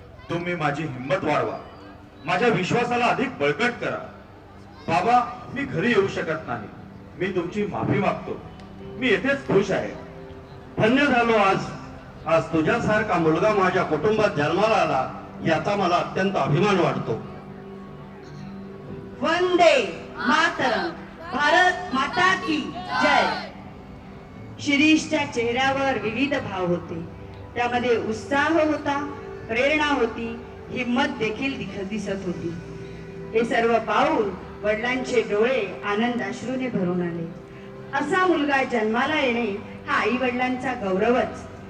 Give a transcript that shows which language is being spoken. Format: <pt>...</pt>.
<mr>तुम्ही माझी हिंमत वाढवा, माझ्या विश्वासाला अधिक बळकट करा. बाबा, मी घरी येऊ शकत नाही, मी तुमची माफी मागतो. मी येथेच खुश आहे. धन्य झालो आज. आज तुझ्यासारखा मुलगा माझ्या कुटुंबात जन्माला आला याचा मला अत्यंत अभिमान वाटतो.</mr> <hi>वंदे मातरम, भारत माता की जय.</hi> <mr>शिरीषच्या चेहऱ्यावर विविध भाव होते. त्यामध्ये उत्साह होता, प्रेरणा होती, हिम्मत देखील दिसत होती. हे सर्व पाहून वडिलांचे डोळे आनंदाश्रूने भरून आले. असा मुलगा जन्माला येणे हा आई वडिलांचा गौरवच.</mr>